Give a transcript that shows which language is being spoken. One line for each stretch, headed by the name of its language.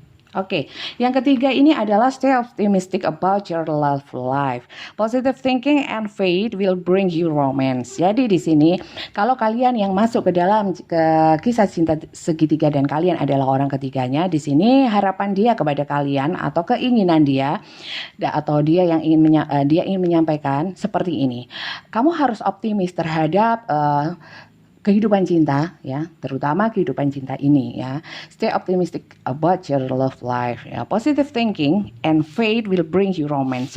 Indonesian: Oke, yang ketiga ini adalah
English: stay optimistic about your love life. Positive thinking and faith will bring you romance.
Indonesian: Jadi di sini kalau kalian yang masuk ke dalam kisah cinta segitiga dan kalian adalah orang ketiganya, di sini harapan dia kepada kalian atau keinginan dia atau dia yang ingin menyampaikan seperti ini. Kamu harus optimis terhadap kehidupan cinta ya, terutama kehidupan cinta ini ya.
English: Stay optimistic about your love life
Indonesian: ya.
English: Positive thinking and faith will bring you romance.